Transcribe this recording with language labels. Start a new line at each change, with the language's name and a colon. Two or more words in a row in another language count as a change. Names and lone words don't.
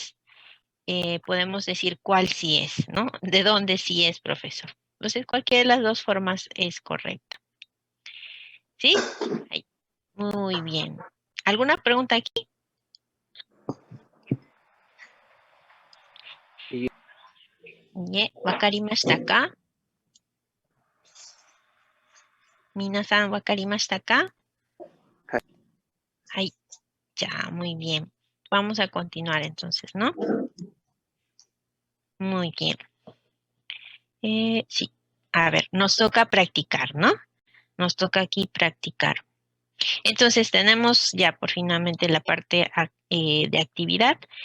Spanish: Entonces, podemos decir cuál sí es, ¿no? De dónde sí es, profesor. Entonces, cualquiera de las dos formas es correcta. ¿Sí? Ahí. Muy bien. ¿Alguna pregunta aquí? Y-
Japanese: わかりましたか? 皆さん、わかりましたか?
Spanish: Ahí. Ya, muy bien. Vamos a continuar entonces, ¿no? Muy bien. Sí. A ver, nos toca practicar, ¿no? Nos toca aquí practicar. Entonces tenemos ya por finalmente la parte de actividad.